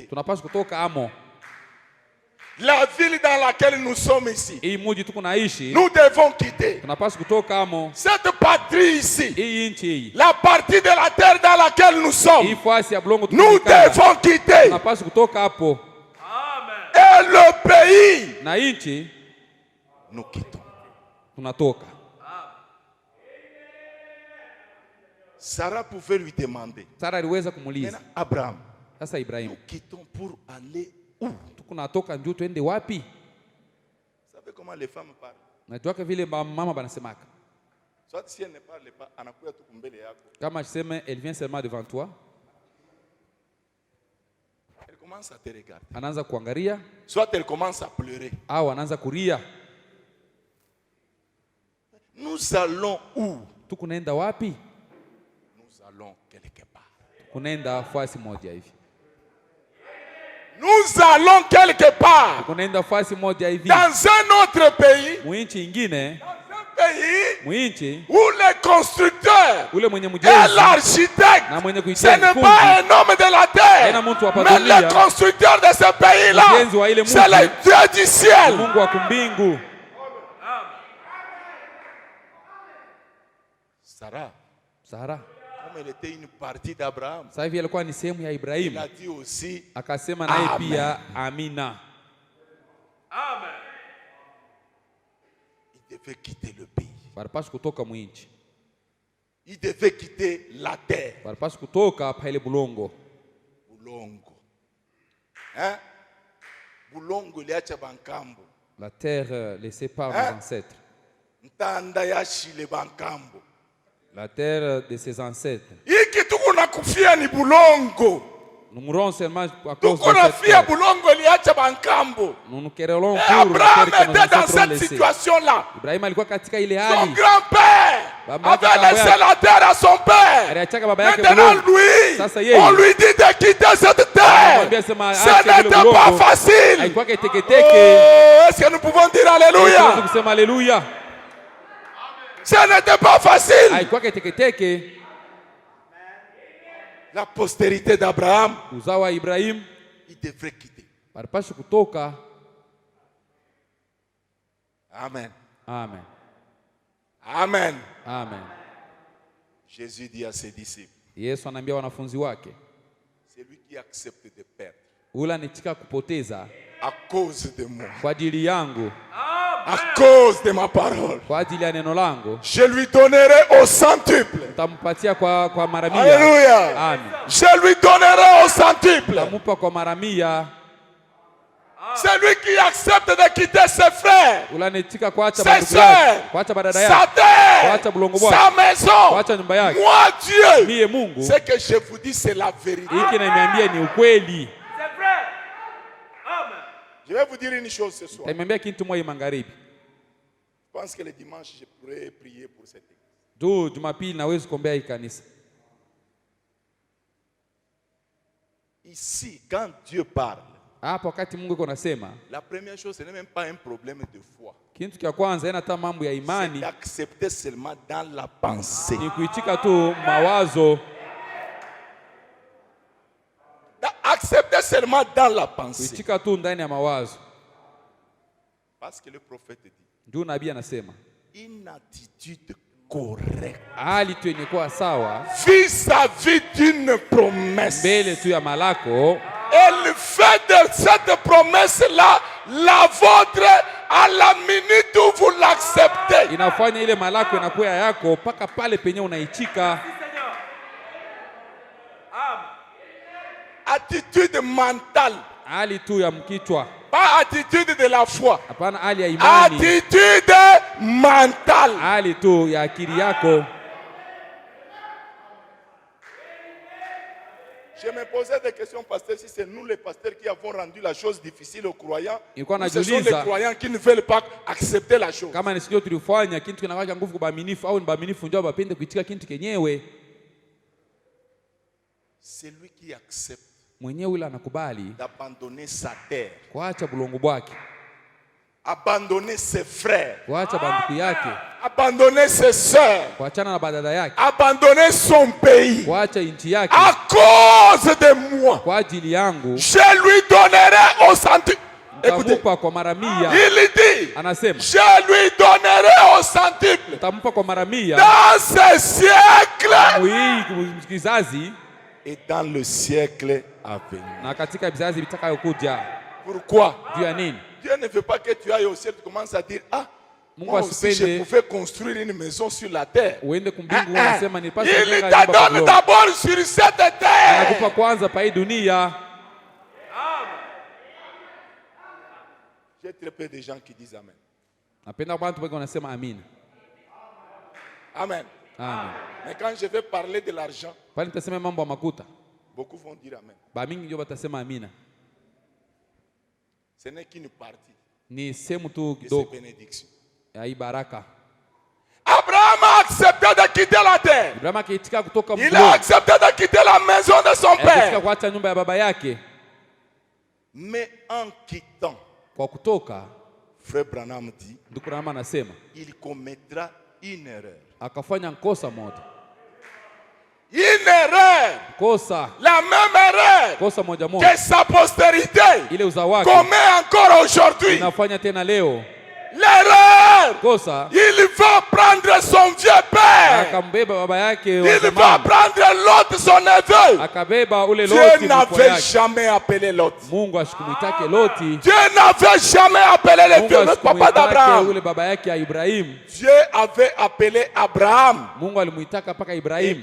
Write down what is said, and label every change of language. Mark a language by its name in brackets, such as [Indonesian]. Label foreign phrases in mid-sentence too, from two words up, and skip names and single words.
[Swahili] Tunapaswa kutoka amo. [French] La ville dans laquelle nous sommes ici. [Swahili] Hii muji tuko naishi. [French] Nous devons quitter. [Swahili] Tunapaswa kutoka amo. [French] Cette patrie ici. [Swahili] Hii nchi hii. [French] La partie de la terre dans laquelle nous sommes. [Swahili] Hii fasi ya blongo [French] Nous [Swahili] tunakaa. [French] devons quitter. [Swahili] Tunapaswa kutoka hapo. [French] Et le pays, [Swahili] Na nchi [French] nous quittons. [Swahili] tunatoka. [French] Sarah pouvait lui demander, [Swahili] Sara aliweza kumuuliza, [French] maintenant, Abraham, [Swahili] sasa Ibrahim, [French] nous quittons pour aller où? [Swahili] tuko natoka njoo twende wapi? [French] Vous savez comment les femmes parlent? [Swahili] Najua vile mama banasemaka. [French] Soit si elle ne parle pas, [Swahili] anakuya tu kumbele yako. Kama tuseme [French] elle vient seulement devant toi, Elle commence à te regarder. [Swahili] anaanza kuangalia [French] Soit elle commence à pleurer. [Swahili] au anaanza kuria. [French] Nous allons où? [Swahili] Tuko naenda wapi? [French] Nous allons quelque part. [Swahili] Kunaenda fasi moja hivi. [French] Nous allons quelque part. [Swahili] Kunaenda fasi moja hivi. [French] Dans un autre pays. [Swahili] Muinchi ingine, [French] Dans un pays [Swahili] muinchi [French] où le constructeur [Swahili] ule mwenye [French] et [Swahili] mjenzi [French] l'architecte, [Swahili] na mwenye [French] ce [Swahili] kuitenga [French] n'est pas un homme de la [Swahili] Haina [French] terre, [Swahili] mtu wa [French] mais [Swahili] dunia. [French] le constructeur de ce pays-là, [Swahili] Mjenzi wa ile [French] c'est [Swahili] mji. [French] le Dieu du ciel. [Swahili] Mungu wa kumbingu. [French] Sarah, [Swahili] Sara [French] comme elle était une partie d'Abraham, [Swahili] sasa hivi alikuwa ni sehemu ya [French] il [Swahili] Ibrahim, [French] a dit aussi, [Swahili] akasema naye [French] Amen. [Swahili] pia amina. [French] il devait quitter le pays. [Swahili] Barapaswa kutoka mwinchi, [French] Il devait quitter la terre. [Swahili] barapaswa kutoka pa ile bulongo. Bulongo. Hein? Bulongo iliacha bankambo. [French] La terre laissée par Hein? nos ancêtres. [Luba-Katanga] Ntanda yashile bankambo. [French] La terre de ses ancêtres. [Swahili] Hiki tuko nakufia ni bulongo. [French] Nous mourons seulement à cause de [Swahili] Tuko [French] cette [Swahili] nafia [French] terre. [Swahili] bulongo iliacha bankambo. [French] Nous nous querellons Et pour la Abraham terre que nos était dans ancêtres ont cette laissée. situation-là. [Swahili] Ibrahim alikuwa katika ile [French] Son [Swahili] hali. [French] grand-père [Swahili] Baba [French] avait [Swahili] yake [French] laissé la terre à son père. [Swahili] aliachaka baba yake [French] Maintenant [Swahili] bulongo. [French] lui, [Swahili] Sasa yeye [French] on lui dit de quitter cette terre. [Swahili] anamwambia sema [French] Ce n'était pas facile. [Swahili] haikuwa [French] Oh, [Swahili] teketeke. [French] est-ce que nous pouvons dire Alléluia? [Swahili] Tunaweza kusema haleluya. [French] Ce n'était pas facile. [Swahili] Haikuwa teketeke. [French] La postérité d'Abraham, [Swahili] Uzao wa Ibrahim [French] il devrait quitter. [Swahili] walipaswa kutoka. Amen. Amen. Amen. Amen. [French] Jésus dit à ses disciples, [Swahili] Yesu anaambia wanafunzi wake, [French] c'est lui qui accepte de perdre [Swahili] ule anitika kupoteza [French] à cause de moi, [Swahili] kwa ajili yangu, [French] à cause de ma parole. [Swahili] kwa ajili ya neno langu, [French] Je lui donnerai au centuple. [Swahili] nitampatia kwa mara 100. [French] Alléluia. Amen. Je lui donnerai au centuple. [Swahili] Nitamupa kwa mara 100. [French] C'est lui qui accepte de quitter ses frères, [Swahili] Ule anitika kuacha [French] ses [Swahili] bandugu yake, [French] soeurs, [Swahili] kuacha badada [French] sa [Swahili] yake, [French] terre, [Swahili] kuacha bulongo bwake, [French] sa maison. [Swahili] kuacha nyumba yake. [French] Moi, Dieu, [Swahili] Mie Mungu, [French] ce que je vous dis, c'est la vérité. [Swahili] hiki naimiambia ni ukweli. [French] C'est vrai. Amen. Je vais vous dire une chose ce soir. [Swahili] Taimiambia kitu moja magharibi. [French] Je pense que le dimanche, je pourrais prier pour cette église. [Swahili] Tu Jumapili naweza kuombea hii kanisa. [French] Ici, quand Dieu parle, [Swahili] Hapa wakati Mungu yuko nasema, [French] la première chose, ce n'est même pas un problème de foi. [Swahili] kitu cha kwanza haina hata mambo ya [French] C'est [Swahili] imani, [French] d'accepter seulement dans la pensée. [Swahili] ni kuitika tu mawazo, [French] Accepter seulement dans la pensée. [Swahili] kuitika tu ndani ya mawazo. [French] Parce que le prophète dit, [Swahili] Ndio nabii anasema, [French] une attitude correcte [Swahili] hali tu yenye kuwa sawa [French] vis-à-vis d'une promesse. [Swahili] mbele tu ya malako, [French] Elle fait de cette promesse-là la vôtre à la minute où vous l'acceptez. [Swahili] inafanya ile malako inakuwa yako mpaka pale penye unaichika. [French] Oui, Seigneur. Amen. Attitude mentale, [Swahili] Hali tu ya mkichwa, [French] pas attitude de la foi. [Swahili] hapana hali ya imani, [French] Attitude mentale. [Swahili] hali tu ya akili yako. [French] Je me posais des questions, pasteur, si c'est nous les pasteurs qui avons rendu la chose difficile aux croyants, [Swahili] Ilikuwa [French] ou ce sont les [Swahili] najiuliza [French] croyants qui ne veulent pas accepter la chose. [Swahili] kama nisio tulifanya kitu kinawaka nguvu kwa baaminifu, au ni baaminifu ndio bapende kuitika kitu kenyewe. [French] C'est lui qui accepte [Swahili] Mwenyewe ule anakubali [French] d'abandonner sa terre, [Swahili] kuacha bulongo bwake, [French] abandonner ses frères, [Swahili] kuacha banduku yake, [French] abandonner ses sœurs, [Swahili] kuachana na badada yake, [French] abandonner son pays. [Swahili] kuacha nchi yake [French] À cause de moi, [Swahili] kwa ajili yangu, [French] je lui donnerai au centuple. Écoutez, [Swahili] nitamupa kwa mara 100. [French] il dit, [Swahili] Anasema [French] je lui donnerai au centuple [Swahili] nitamupa kwa mara 100 [French] dans ce siècle [Swahili] hii kizazi [French] et dans le siècle à venir. [Swahili] na katika vizazi vitakayokuja. [French] Pourquoi? [Swahili] Juu ya nini? [French] Dieu ne veut pas que tu ailles au ciel, tu commences à dire, ah, [Swahili] Mungu [French] moi aussi je [Swahili] asipende [French] pouvais construire une maison sur la terre. [Swahili] uende kumbingu unasema nipashe [French] Il [Swahili] kujenga [French] te [Swahili] nyumba kwa [French] donne [Swahili] udongo. [French] d'abord sur cette terre. [Swahili] Anakupa kwanza pa hii dunia. [French] J'ai très peu de gens qui disent Amen. [Swahili] Napenda watu wengi wanasema amina. Amen. Amen. [French] Mais quand je vais parler de l'argent, [Swahili] Pale nitasema mambo ya makuta, [French] beaucoup vont dire Amen. [Swahili] ba mingi ndio watasema amina. [French] Ce n'est qu'une partie [Swahili] Ni sehemu tu [French] de ces [Swahili] kidogo [French] bénédictions. [Swahili] ya hii baraka. [French] Abraham a accepté de quitter la terre. [Swahili] Ibrahim akiitika kutoka [French] Il a [Swahili] mgongoni, [French] accepté de quitter la maison de son [Swahili] akiitika [French] père. [Swahili] kuacha nyumba ya baba yake. [French] Mais en quittant, [Swahili] Kwa kutoka, [French] Frère Branham dit, [Swahili] ndugu Rama anasema [French] il commettra une erreur. [Swahili] akafanya kosa moja. [French] Une erreur, [Swahili] Kosa, [French] la même erreur [Swahili] kosa moja moja. [French] que sa postérité [Swahili] Ile uzao wake [French] commet encore aujourd'hui. [Swahili] inafanya tena leo. [French] L'erreur, [Swahili] Kosa, [French] il va prendre son vieux père. [Swahili] akambeba baba yake wa [French] Il va [Swahili] zamani, [French] prendre l'autre, son neveu. [Swahili] akabeba ule [French] Dieu [Swahili] Loti mkwe [French] n'avait [Swahili] yake. [French] jamais appelé l'autre. [Swahili] Mungu ashikumwitake Loti. [French] Dieu n'avait jamais appelé le [Swahili] Mungu [French] vieux papa [Swahili] ashikumwitake [French] d'Abraham. [Swahili] ule baba yake ya Ibrahim. [French] Dieu avait appelé Abraham. [Swahili] Mungu alimuitaka mpaka [French] Et [Swahili] Ibrahim,